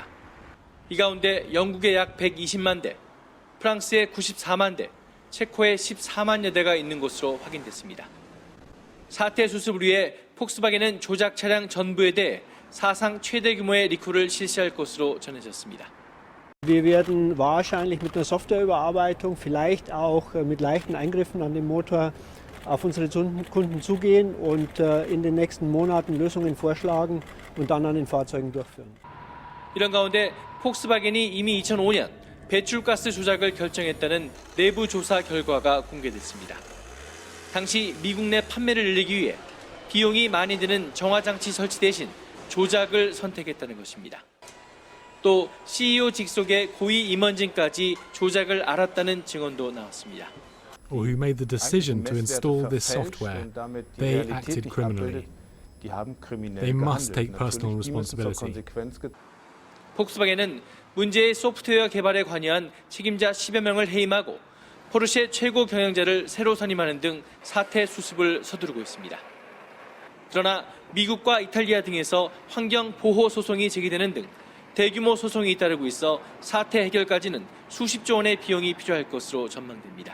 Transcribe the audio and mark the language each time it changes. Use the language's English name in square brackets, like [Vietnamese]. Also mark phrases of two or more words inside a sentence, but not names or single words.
[Korean] 이 가운데 영국의 약 120만 대, 프랑스의 94만 대, 체코의 14만여 대가 있는 것으로 확인됐습니다. 사태 수습을 위해 폭스바겐은 조작 차량 전부에 대해 사상 최대 규모의 리콜을 실시할 것으로 전해졌습니다. [German] Wir werden wahrscheinlich mit einer Softwareüberarbeitung, vielleicht auch mit leichten Eingriffen an den Motor auf unsere Kunden zugehen und in den nächsten Monaten Lösungen vorschlagen und dann an den Fahrzeugen durchführen. [Korean] 이런 가운데 폭스바겐이 이미 2005년 배출가스 조작을 결정했다는 내부 조사 결과가 공개됐습니다. 당시 미국 내 판매를 늘리기 위해 비용이 많이 드는 정화장치 설치 대신 조작을 선택했다는 것입니다. 또 CEO 직속의 고위 임원진까지 조작을 알았다는 증언도 나왔습니다. [English] Or who made the decision to install this software, they acted criminally. They must take personal responsibility. [Korean] 폭스바겐은 문제의 소프트웨어 개발에 관여한 책임자 10여 명을 해임하고 포르쉐 최고 경영자를 새로 선임하는 등 사태 수습을 서두르고 있습니다. 그러나 미국과 이탈리아 등에서 환경 보호 소송이 제기되는 등 대규모 소송이 잇따르고 있어 사태 해결까지는 수십조 원의 비용이 필요할 것으로 전망됩니다.